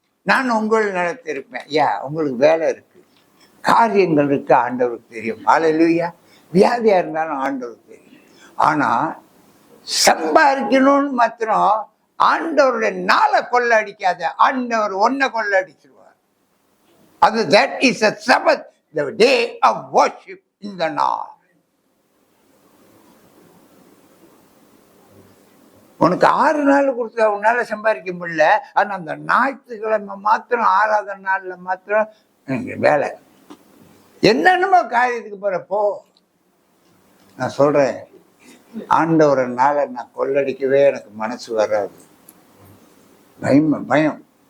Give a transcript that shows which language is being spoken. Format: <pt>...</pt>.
<ta>நான் உங்கள் நிலத்திருப்பேன். உங்களுக்கு வேலை இருக்கு, காரியங்கள் இருக்கு, ஆண்டவருக்கு தெரியும். ஹல்லேலூயா. வியாதியா இருந்தாலும் ஆண்டவருக்கு தெரியும். ஆனா சம்பாதிக்கணும்னு மாத்திரம் ஆண்டவருடைய நாளை கொள்ள அடிக்காத, ஆண்டவர் ஒன்ன கொள்ள அடிச்சிருவார்.</ta> <en>அது that is a Sabbath, the day of worship in the Lord.</en> <ta>உனக்கு 6 நாள் கொடுத்தா உன்னால சம்பாதிக்க முடியல. ஆனா அந்த ஞாயிற்றுக்கிழமை மாத்திரம், ஆராதனை நாள்ல மாத்திரம் எனக்கு வேலை. என்னென்னமோ காரியத்துக்கு போறப்போ நான் சொல்றேன், ஆண்டவரை நாளை நான் கொள்ளடிக்கவே எனக்கு மனசு வராது. பயம்.</ta>